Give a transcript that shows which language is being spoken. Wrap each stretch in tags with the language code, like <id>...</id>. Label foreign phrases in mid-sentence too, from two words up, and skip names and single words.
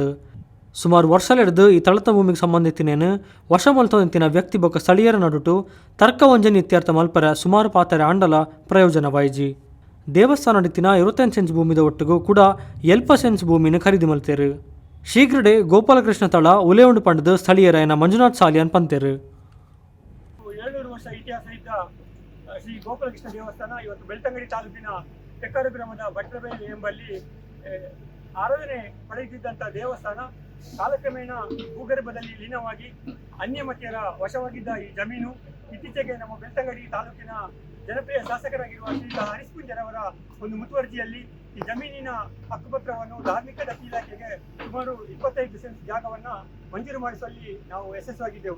<tcy>ಸುಮಾರು ವರ್ಷಲೆಡ್ದು ಈ ತಳತ ಭೂಮಿಗೆ ಸಂಬಂಧಿತಿನೇನು ವಶ ಮಲ್ತೊಂದಿತ್ತಿನ ವ್ಯಕ್ತಿ ಬೊಕ್ಕ ಸ್ಥಳೀಯರ ನಡುಟು ತರ್ಕ ವಂಜನೆ ಇತ್ಯರ್ಥ ಮಲ್ಪರ ಸುಮಾರು ಪಾತ್ರೆ ಆಂಡಲ ಪ್ರಯೋಜನವಾಯಿಜಿ. ದೇವಸ್ಥಾನ ನಡಿತಿನ 25 ಸೆಂಟ್ಸ್ ಭೂಮಿದ ಒಟ್ಟಿಗೂ ಕೂಡ 70 ಸೆಂಟ್ಸ್ ಭೂಮಿನ ಖರೀದಿ ಮಲ್ತೇರು. ಶೀಘ್ರಡೆ ಗೋಪಾಲಕೃಷ್ಣ ತಳ ಉಲೆಯುಂಡು ಪಂಡದು ಸ್ಥಳೀಯರಾಯನ ಮಂಜುನಾಥ್ ಸಾಲಿಯನ್ ಪಂತೇರು.</tcy> <kn>200 ವರ್ಷ ಇತಿಹಾಸ ಇದ್ದ ಶ್ರೀ ಗೋಪಾಲಕೃಷ್ಣ ದೇವಸ್ಥಾನ ಇವತ್ತು ಬೆಳ್ತಂಗಡಿ ತಾಲೂಕಿನ ತೆಕ್ಕರು ಗ್ರಾಮದ ಭಟ್ರಬೇಲಿ ಎಂಬಲ್ಲಿ ಆರಾಧನೆ ಪಡೆಯುತ್ತಿದ್ದಂಥ ದೇವಸ್ಥಾನ ಕಾಲಕ್ರಮೇಣ ಭೂಗರ್ಭದಲ್ಲಿ ಲೀನವಾಗಿ ಅನ್ಯಮತಿಯರ ವಶವಾಗಿದ್ದ ಈ ಜಮೀನು ಇತ್ತೀಚೆಗೆ ನಮ್ಮ ಬೆಳ್ತಂಗಡಿ ತಾಲೂಕಿನ ಜನಪ್ರಿಯ ಶಾಸಕರಾಗಿರುವ ಶ್ರೀ ಹರೀಶ್ ಪೂಂಜರವರ ಒಂದು ಮುತುವರ್ಜಿಯಲ್ಲಿ ಈ ಜಮೀನಿನ ಹಕ್ಕುಪತ್ರವನ್ನು ಧಾರ್ಮಿಕ ದತ್ತಿ ಇಲಾಖೆಗೆ ಸುಮಾರು 25 ಸೆಂಟ್ಸ್ ಜಾಗವನ್ನು ಮಂಜೂರು ಮಾಡಿಸುವಲ್ಲಿ ನಾವು ಯಶಸ್ವಿಯಾಗಿದ್ದೆವು.</kn>